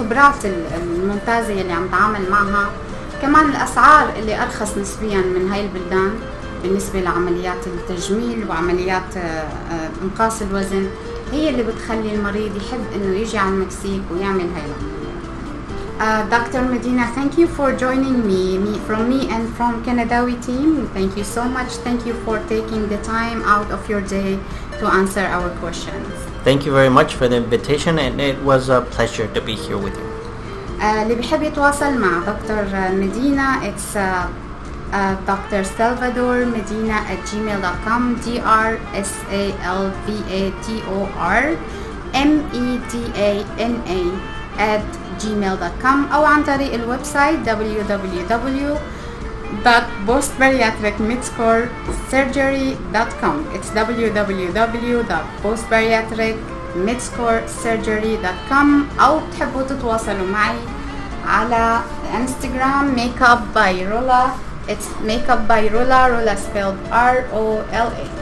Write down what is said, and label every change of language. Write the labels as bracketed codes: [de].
[ar] الخبرات الممتازة اللي عم تعامل معها، كمان الأسعار اللي أرخص نسبيا من هاي البلدان بالنسبة لعمليات التجميل وعمليات انقاص الوزن، هي اللي بتخلي المريض يحب إنه يجي على المكسيك ويعمل هاي العملية. [en] Dr. Medina, thank you for joining me and from Kنداوى team. Thank you so much. Thank you for taking the time out of your day to answer our questions. Thank you very much for the invitation, and it was a pleasure to be here with you. [ar] اللي بيحب يتواصل مع دكتور مدينة [en] it's [ar] Dr.salvadore medina @gmail.com DRSALVADOR MEDANA @gmail.com أو عن طريق الويب سايت www.postbariatricmidscoresurgery.com. [en] It's www.postbariatricmidscoresurgery.com. [ar] أو تحبوا تتواصلوا معي على انستغرام makeup by رولا. [en] It's makeup by Rola. Rola spelled ROLA.